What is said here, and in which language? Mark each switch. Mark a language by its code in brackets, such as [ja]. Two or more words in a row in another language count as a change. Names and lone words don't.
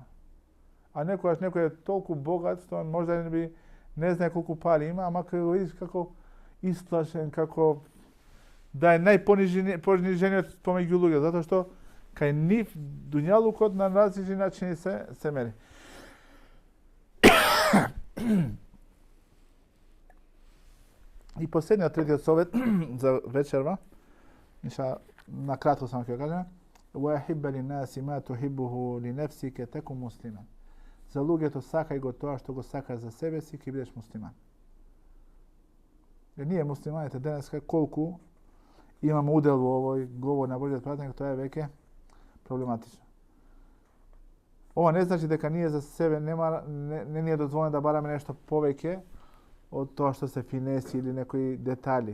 [mk] А некогаш некој е толку богат што можда не знае колку пари има, ама кога го видиш како исплашен, како да е најпонижениот помеѓу луѓе, затоа што кај нив дуњалукот на различни начини се мери. И последниот, третиот совет за вечерва, на кратко само ќе кажам, [ar] وَيَحِبَّ لِلنَّاسِ مَا تُحِبُّهُ لِنَفْسِكَ تَكُنْ مُسْلِمًا. [mk] За луѓето сакај го тоа што го сакаш за себе си, ќе бидеш муслиман. Ние муслиманите денеска колку имаме удел во овој говор на Божиот пратеник, тоа е веќе проблематично. Ова не значи дека ние за себе не ни е дозволено да бараме нешто повеќе од тоа што се финеси или некои детали.